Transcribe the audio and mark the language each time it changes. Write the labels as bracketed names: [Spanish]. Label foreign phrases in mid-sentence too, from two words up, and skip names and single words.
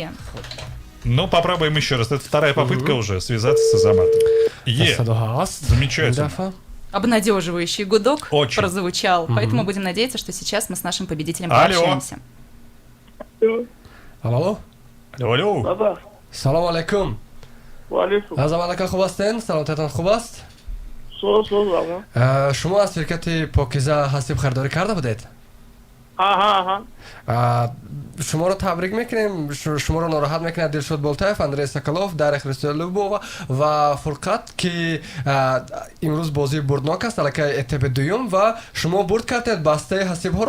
[Russian] Ну, попробуем еще раз. Это вторая попытка уже связаться с Азаматом. Замечательно. Обнадеживающий гудок Очень. прозвучал, поэтому будем надеяться, что сейчас мы с нашим победителем Алло. пообщаемся. Алло. Алло. [Tajik] Баба, Салом алейкум. валейкум. Азамат ака хуб ҳастен? Саломататон хуб аст? Зама. Шумо аз ширкати покиза ҳастиб харидорӣ карда будед? Аха. шуморо табрик мекунем, шуморо нороҳат мекунад Дилшод Болтаев, Андрей Соколов, Дарья Христолюбова ва Фурқат ки имрӯз бозии бурднок аст, аллакай этапи дуюм ва шумо бурд кардед бастаи ҳасибҳоро.